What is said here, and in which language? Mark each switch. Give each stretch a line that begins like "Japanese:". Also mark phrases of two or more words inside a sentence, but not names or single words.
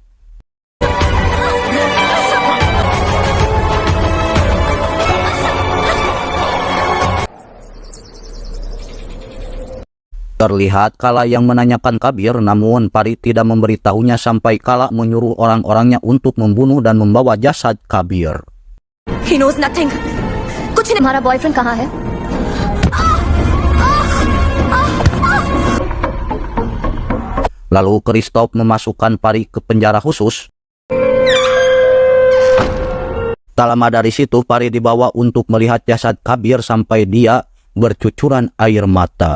Indonesian: Terlihat Kala yang menanyakan Kabir, namun Pari tidak memberitahunya sampai Kala menyuruh orang-orangnya untuk membunuh dan membawa jasad Kabir.
English: He knows nothing.
Hindi: कुछ नहीं. हमारा बॉयफ्रेंड कहाँ है?
Indonesian: Lalu Christoph memasukkan Pari ke penjara khusus. Tak lama dari situ Pari dibawa untuk melihat jasad Kabir sampai dia bercucuran air mata.